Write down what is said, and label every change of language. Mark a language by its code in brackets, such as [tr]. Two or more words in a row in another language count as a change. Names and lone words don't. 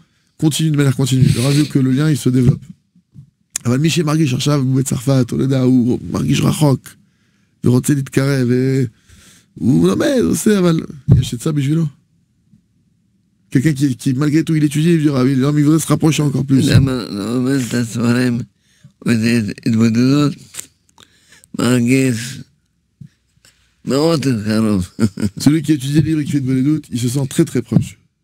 [fr] Continue de manière continue. Le Rav veut que le lien, il se développe. [he] אבל מי שמרגיש עכשיו בצרפת, או לא יודע, הוא מרגיש רחוק, ורוצה להתקרב, הוא לומד, עושה, אבל יש את זה בשבילו. [fr] Quelqu'un qui, malgré tout, il étudie, il dira, il voudrait se rapprocher encore plus. Celui qui étudie les livres et qui fait de bonnes doutes, il se sent très très proche.